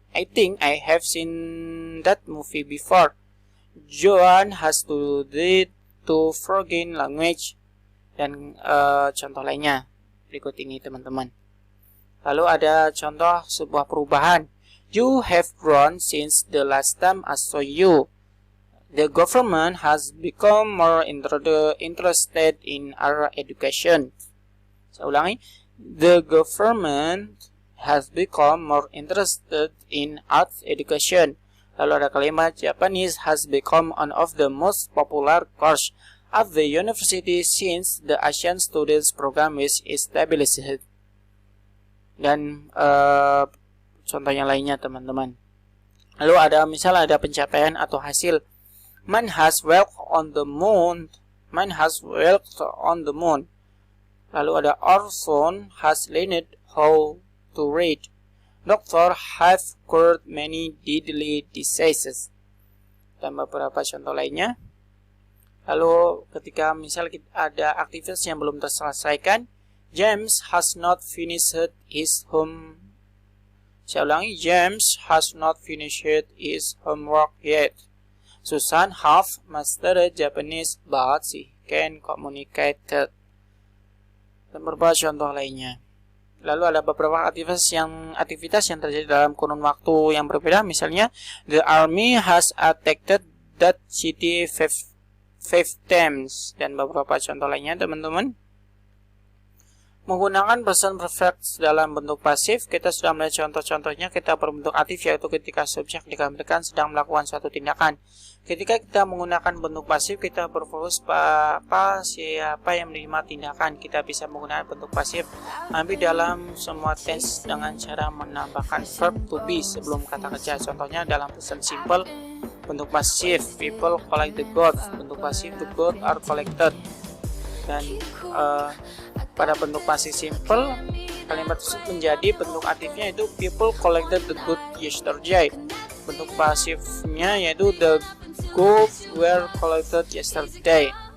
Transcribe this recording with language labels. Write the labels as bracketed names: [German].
[English] I think I have seen that movie before. Joan has studied to foreign language. [Indonesian] Dan contoh lainnya berikut ini teman-teman. Lalu ada contoh sebuah perubahan. [English] You have grown since the last time I saw you. The government has become more interested in our education. [Indonesian] Saya ulangi. [English] The government has become more interested in arts education. [Indonesian] Lalu ada kalimat [English] Japanese has become one of the most popular course at the university since the Asian Students Program is established. [Indonesian] dan contohnya lainnya teman-teman. Lalu ada pencapaian atau hasil. [English] Man has walked on the moon. Man has walked on the moon. [Indonesian] Lalu ada [English] our son has learned how to read. Doctor have cured many deadly diseases. [Indonesian] Dan beberapa contoh lainnya. Lalu ketika misal ada aktivitas yang belum terselesaikan, [English] James has not finished his home. [Indonesian] Saya ulangi, [English] James has not finished his homework yet. Susan have mastered Japanese but she can communicate. [Indonesian] Dan beberapa contoh lainnya. Lalu ada beberapa aktivitas yang terjadi dalam kurun waktu yang berbeda. Misalnya, [English] the army has attacked that city five times. [Indonesian] Dan beberapa contoh lainnya teman-teman. Menggunakan present perfect dalam bentuk pasif, kita sudah melihat contoh-contohnya. Kita berbentuk aktif, yaitu ketika subjek digambarkan sedang melakukan suatu tindakan. Ketika kita menggunakan bentuk pasif, kita berfokus siapa yang menerima tindakan. Kita bisa menggunakan bentuk pasif ambil dalam semua tense dengan cara menambahkan verb to be sebelum kata kerja. Contohnya dalam present simple, bentuk pasif [English] people collect the goods, [Indonesian] bentuk pasif [English] the goods are collected. [Indonesian] Dan pada bentuk pasif simple, kalimat tersebut menjadi bentuk aktifnya yaitu [English] people collected the goods yesterday. [Indonesian] Bentuk pasifnya yaitu [English] the goods were collected yesterday.